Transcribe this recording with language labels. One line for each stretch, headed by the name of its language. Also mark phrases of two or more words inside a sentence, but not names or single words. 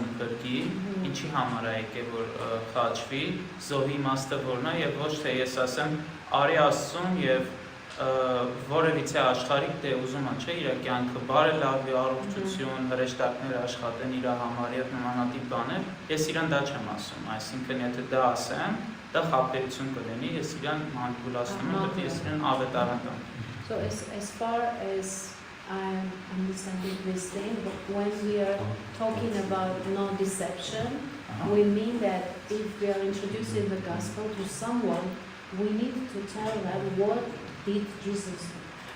Armenian: փրկի, ինչի համար է եկել որ խաչվի, զոհի իմաստը որն է եւ ոչ թե ես ասեմ արի Աստծուն եւ որևիցե աշխարհիկ դե ուզում է չէ իր կյանքը բարելավի, առողջություն, հրեշտակներ աշխատեն իր համար եւ նմանատիպ բաներ, ես իրան դա չեմ ասում, այսինքն եթե դա ասեմ, դա խաբերություն կլինի, ես իրան մանիպուլացնում եմ, դեպի ես իրան ավետարան տամ։
English: So as far as I'm understanding this thing, but when we are talking about non-deception, we mean that if we are introducing the gospel to someone, we need to tell them what did Jesus do.